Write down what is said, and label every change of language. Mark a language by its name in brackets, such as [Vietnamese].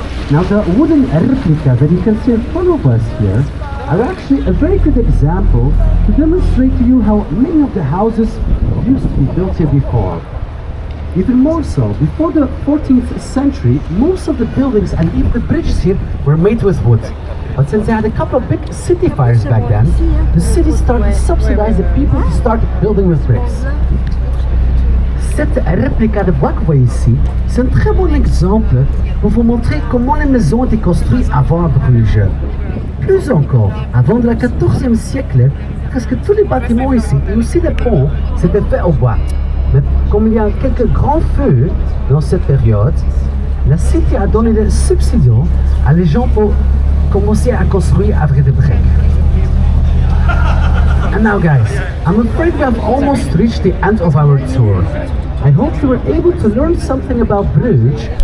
[English] Now the wooden replica that you can see in front of us here are actually a very good example to demonstrate to you how many of the houses used to be built here before. Even more so, before the 14th century, most of the buildings and even the bridges here were made with wood. But since they had a couple of big city fires back then, the city started to subsidize the people to start building with bricks. [French] Cette réplique de Biglang-awa ici, c'est un très bon exemple pour vous montrer comment les maisons étaient construites avant à Bruges. Plus encore, avant le XIVe siècle, presque tous les bâtiments ici, et aussi les ponts, s'étaient faits au bois. Mais comme il y a quelques grands feux dans cette période, la cité a donné des subsides à les gens pour commencer à construire avec des briques. [English] And now guys, I'm afraid we have almost reached the end of our tour. I hope you were able to learn something about Bruges